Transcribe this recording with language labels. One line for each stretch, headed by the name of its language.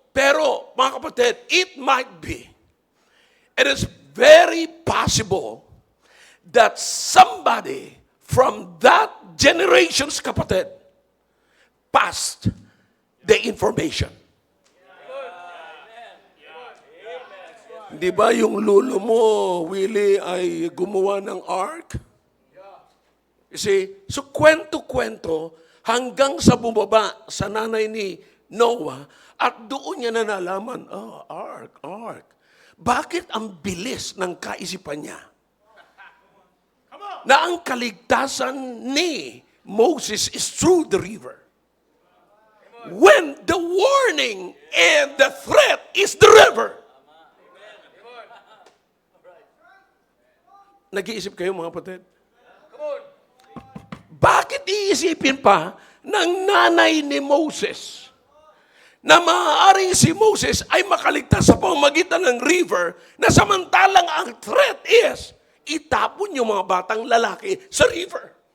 Filipino: Pero, mga kapatid,
English: it might be. It is very possible that somebody from that generation's kapatid passed the information.
Filipino: Di ba yung lulo mo, Willie, ay gumawa ng ark? You see, so kwento-kwento hanggang sa bumaba sa nanay ni Noah at doon niya na nalaman, ark. Bakit ang bilis ng kaisipan niya? Na ang kaligtasan ni Moses
English: is through the river. When the warning and the threat is the river.
Filipino: Nag-iisip kayo, mga kapatid? Bakit iisipin pa ng nanay ni Moses na maaaring si Moses ay makaligtas sa pamamagitan ng river na samantalang ang threat is itapon yung mga batang lalaki sa river?